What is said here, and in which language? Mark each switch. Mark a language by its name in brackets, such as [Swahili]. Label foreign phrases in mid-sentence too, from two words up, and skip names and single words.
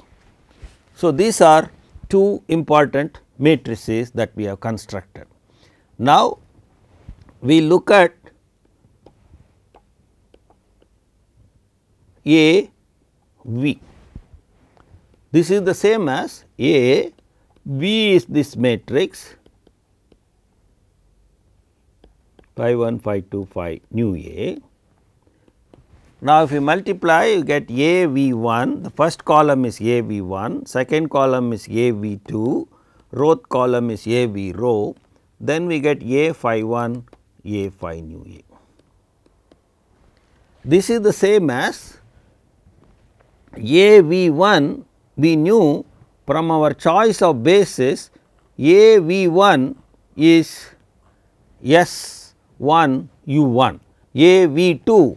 [English] So, these are two important matrices that we have constructed. Now, we look at A V. This is the same as A, V is this matrix phi 1, phi 2, phi nu A. Now, if you multiply, you get A V 1, the first column is A V 1, second column is A V 2, row column is A V rho, then we get A phi 1, A phi nu A. This is the same as A V 1, we knew from our choice of basis A V 1 is S 1 U 1, A V 2.